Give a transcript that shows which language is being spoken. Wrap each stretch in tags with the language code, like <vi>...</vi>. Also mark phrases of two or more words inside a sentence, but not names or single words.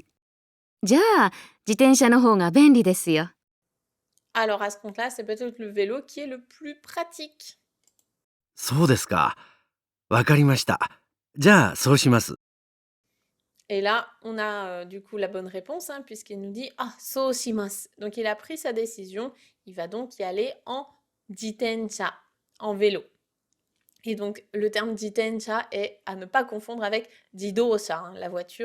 <ja>じゃあ、自転車の方が便利ですよ。</ja> <fr>Alors à ce compte-là, c'est peut-être le vélo qui est le plus pratique.</fr> <ja>そうですか。わかりました。じゃあ、そうします。</ja> <fr>Et là, on a du coup la bonne réponse, hein, puisqu'il nous dit Ah,</fr> <ja>そうします.</ja> <fr>Donc il a pris sa décision, il va donc y aller en jitensha, en vélo. Et donc le terme jitensha est à ne pas confondre avec jidosha, hein, la voiture.</fr>